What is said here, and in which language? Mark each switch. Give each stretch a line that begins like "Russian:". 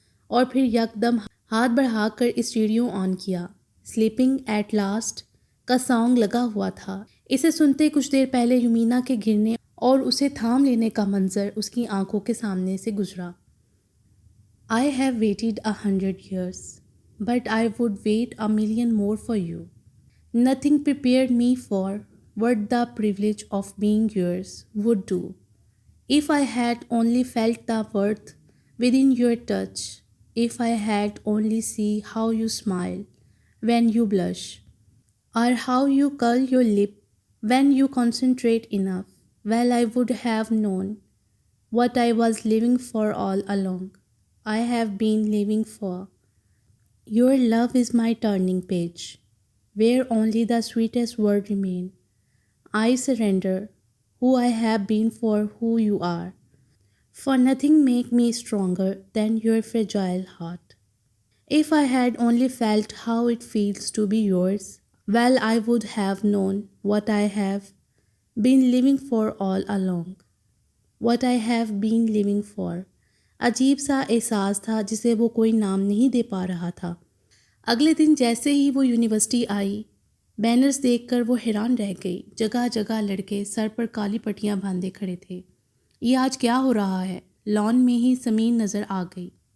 Urdu: اور پھر یکدم ہاتھ بڑھا کر اسٹیریو آن کیا۔ سلیپنگ ایٹ لاسٹ کا سانگ لگا ہوا تھا۔ اسے سنتے کچھ دیر پہلے یمینا کے گرنے اور اسے تھام لینے کا منظر اس کی آنکھوں کے سامنے سے گزرا۔
English: I have waited 100 years, but I would wait a million more for you. Nothing prepared me for what the privilege of being yours would do. If I had only felt the worth within your touch, if I had only seen how you smile when you blush, or how you curl your lip when you concentrate enough, well, I would have known what I was living for all along. I have been living for. Your love is my turning page, where only the sweetest words remain. I surrender who I have been for who you are, for nothing make me stronger than your fragile heart. If I had only felt how it feels to be yours, well, I would have known what I have been living for all along. What I have been living for.
Urdu: عجیب سا احساس تھا جسے وہ کوئی نام نہیں دے پا رہا تھا۔ اگلے دن جیسے ہی وہ یونیورسٹی آئی، بینرز دیکھ کر وہ حیران رہ گئی۔ جگہ جگہ لڑکے سر پر کالی پٹیاں باندھے کھڑے تھے۔ یہ آج کیا ہو رہا ہے؟ لان میں ہی سمین نظر آ گئی۔